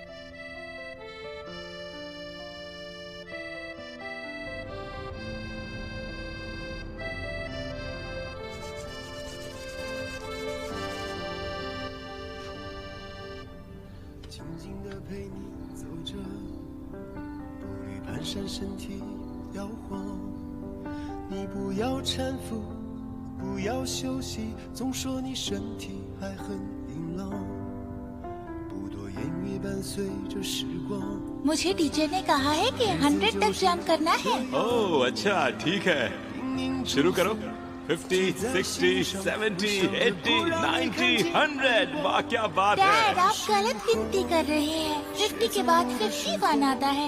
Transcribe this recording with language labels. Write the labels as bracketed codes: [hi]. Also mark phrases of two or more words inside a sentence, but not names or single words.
[zh] 静静地陪你走着，步履蹒跚，身体摇晃。你不要搀扶，不要休息，总说你身体还很硬朗。不多言语伴随着时光。 [hi] मुझे टीचर ने कहा है कि 100 तक जंप करना है। ओह अच्छा, ठीक है, शुरू करो। 50, 60, 70, 80, 90, 100। वाह क्या बात है। डैड, आप गलत गिनती कर रहे हैं। 50 के बाद 51 आता है।